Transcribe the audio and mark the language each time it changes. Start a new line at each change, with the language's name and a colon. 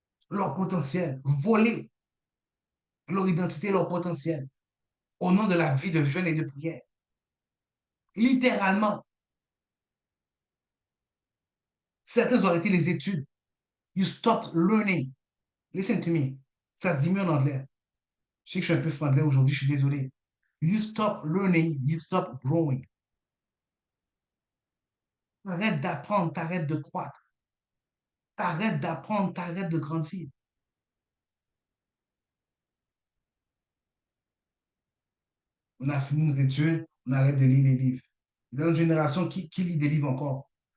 French: leur potentiel, voler leur identité, leur potentiel, au nom de la vie de jeûne et de prière. Littéralement, certains ont arrêté les études.
English: You stopped learning. Listen to me.
French: Ça se dit mieux en anglais. Je sais que je suis un peu franglais aujourd'hui, je suis désolé.
English: You stop learning, you stop growing.
French: Arrête d'apprendre, t'arrêtes de croître. T'arrêtes d'apprendre, t'arrêtes de grandir. On a fini nos études, on arrête de lire les livres. Dans une génération qui lit des livres encore.